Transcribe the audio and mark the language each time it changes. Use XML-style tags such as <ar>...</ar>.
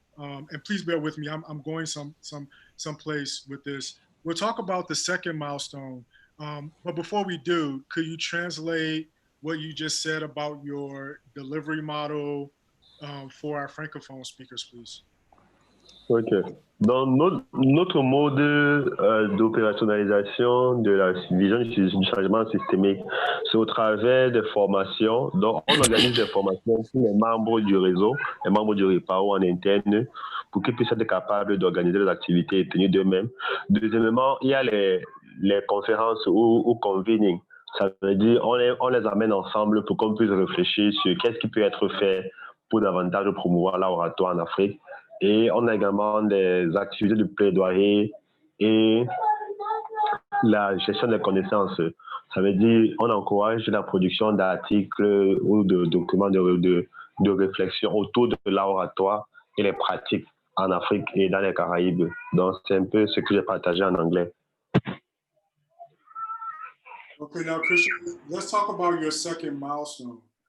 <en>And please bear with me. I'm going someplace with this. We'll talk about the second milestone. But before we do, could you translate what you just said about your delivery model for our Francophone speakers, please? Ok.</en> <fr>Dans notre mode d'opérationnalisation de la vision du changement systémique, c'est au travers des formations. Donc, on organise des formations pour les membres du réseau, les membres du REPAO en interne, pour qu'ils puissent être capables d'organiser les activités et tenir d'eux-mêmes. Deuxièmement, il y a les conférences ou convening. Ça veut dire on les amène ensemble pour qu'on puisse réfléchir sur qu'est-ce qui peut être fait pour davantage promouvoir l'oratoire en Afrique. Et on a également des activités de plaidoyer et la gestion des connaissances. Ça veut dire on encourage la production d'articles ou de documents de réflexion autour de l'oratoire et les pratiques en Afrique et dans les Caraïbes. Donc, c'est un peu ce que j'ai partagé en anglais.</fr> <en>Okay, now, Christian, let's talk about your second milestone.</en>